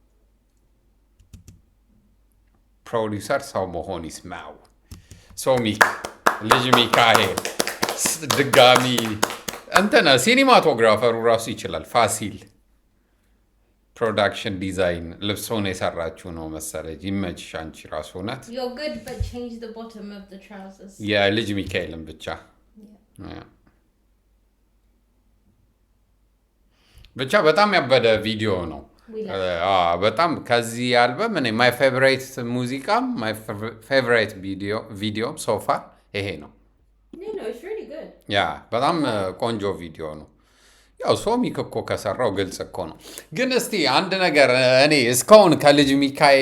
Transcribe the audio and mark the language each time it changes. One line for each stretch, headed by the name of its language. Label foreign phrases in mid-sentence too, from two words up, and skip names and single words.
Amharic: ፕሮዲውሰር ሰው መሆን ይስማው ሶሚክ ልጅ ሚካኤል ድጋሚ እንተና ሲኒማቶግራፈሩ ራሱ ይችላል ፋሲል
English: production design
Amharic: ልብሶን የሰራችሁ ነው መሰለኝ ይመችሽ አንቺ ራሱ ናት
English: You're good, but change the bottom of the trousers.
Amharic: የልጅ ሚካኤልን ብቻ ብቻ በጣም ያበደ ቪዲዮ ነው በጣም ከዚህ አልበም እኔ
English: my favorite
Amharic: ሙዚቃም
English: my favorite video so far
Amharic: ይሄ ነው
English: No, it's really good.
Amharic: ያ በጣም ቆንጆ ቪዲዮ ነው ያው ሶሚክ እኮ ከሰራው ግልጽ እኮ ነው ግን እስቲ አንድ ነገር እኔ እስካሁን ከልጅ ሚካኤል